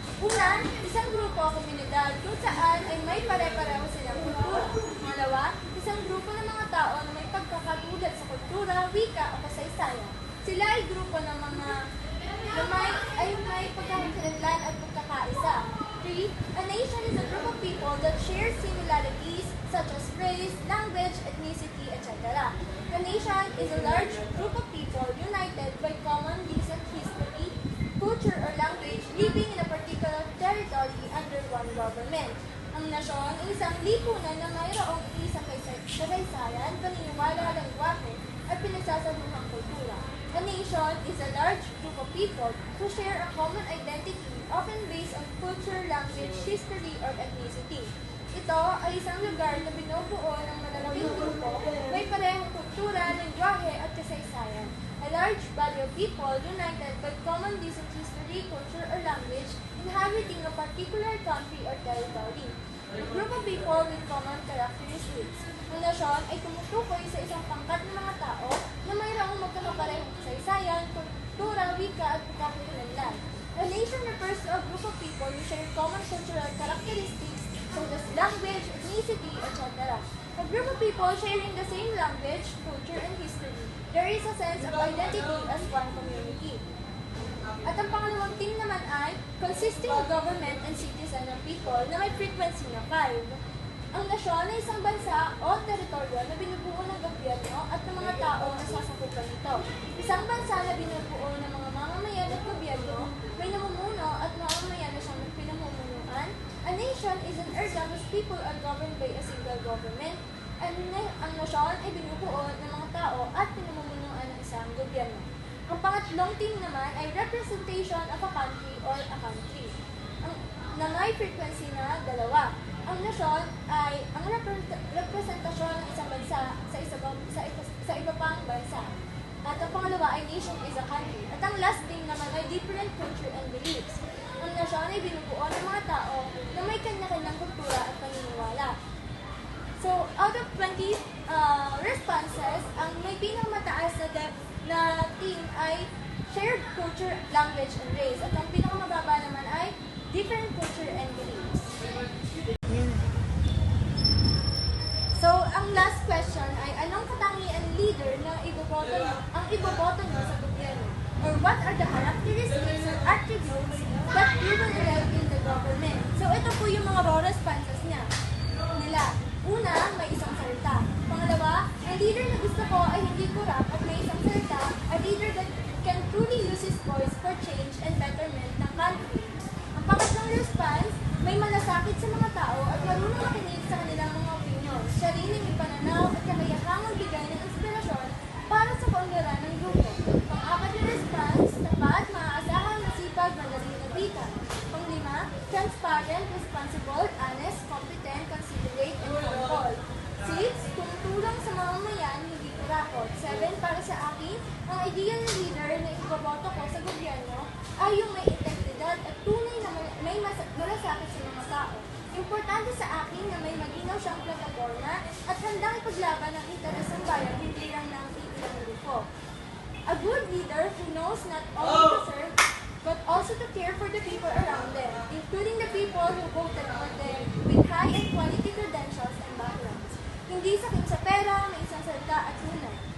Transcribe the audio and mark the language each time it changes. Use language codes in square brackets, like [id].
[tl] Una, isang grupo o komunidad kung saan ay may pare-pareho silang kultura. Pangalawa, isang grupo ng mga tao na may pagkakatulad sa kultura, wika o kasaysayan. Sila ay grupo ng mga na may pagkakakilanlan at pagkakaisa. [en] 3, a nation is a group of people that share similarities such as race, language, ethnicity, etc. A nation is a large group of people united by common recent history, culture, or language living in a particular territory under one government. [tl] nasyon ay isang lipunan na mayroong isang kasaysayan, paniniwala, lengguwahe, at pinagsasabuhang kultura. [en] A nation is a large group of people who share a common identity, often based on culture, language, history, or ethnicity. [tl] Ito ay isang lugar na binubuo ng malalaking grupo, may parehong kultura, lengguwahe, at kasaysayan. [en] A large body of people united by common decent history, culture, or language, inhabiting a particular country or territory. A group of people with common characteristics. [tl] Ang nasyon ay tumutukoy sa isang pangkat ng mga tao na mayroong magkakaparehong kasaysayan, kultura, wika, at pagkakakilanlan. [en] A nation refers to a group of people who share common cultural characteristics such as language, ethnicity, etc. A group of people sharing the same language, culture, and history. There is a sense of identity as one community. [tl] At ang pangalawang team naman ay [en] consisting of government and citizen of people [tl] na may frequency na 5. Ang nasyon ay isang bansa o teritoryo na binubuo ng gobyerno at ng mga tao na sasakupan nito. Isang bansa na binubuo ng mga mamamayan at gobyerno, may namumuno at mamamayan na siyang pinamumunuan. [en] A nation is an area whose people are governed by a single government. [tl] Ang nasyon ay binubuo ng mga tao at pinamumunuan ng isang gobyerno. Ang pangatlong team naman ay [en] representation of a country or a country. [tl] Na may frequency na 2. Ang nasyon ay ang representasyon ng isang bansa sa iba pang bansa. At ang pangalawa ay [en] nation is a country. [tl] At ang last team naman ay [en] different culture and beliefs. [tl] Ang nasyon ay binubuo ng mga tao na may kanya-kanyang kultura at paniniwala. So, out of 20 responses, ang may pinakamataas na team ay [en] shared culture, language, and race. [tl] At ang pinakamababa naman ay [en] different culture and beliefs. [tl] So, ang last question ay anong katangian leader na iboboto nyo sa gobyerno? [en] Or what are the characteristics or attributes that you will elect in the government? [tl] So, ito po yung mga raw responses nila. Una, may isang salita. Pangalawa, ang leader na gusto ko ay hindi corrupt at may isang salita, [en] a leader that can truly use his voice for change and betterment [tl] ng country. Ang pangatlong response, may malasakit sa mga tao at marunong makinig sa kanilang mga opinion. Siya rin ang pananaw at kakayahang magbigay ng inspirasyon para sa kaunlaran ng grupo. Pang-apat na response, tapat, maaasahan, masipag, madaling nabita. [en] Pang-5, transparent, responsible, honest, competent, considerate, and thoughtful. [tl] 6, tumutulong sa mamamayan, hindi kurakot. 7, para sa akin, ang ideal na leader na iboboto ko sa gobyerno ay yung may integridad at tunay na may malasakit sa mga tao. Importante sa akin na may maginaw siyang plataforma at handang ipaglaban ang interes ng bayan, hindi lang ng iilang grupo. [en] A good leader who knows not only to serve, but also to care for the people around them, including the people who voted for them with high and quality credentials and backgrounds. [tl] Hindi sakim sa pera, may isang salita at tunay.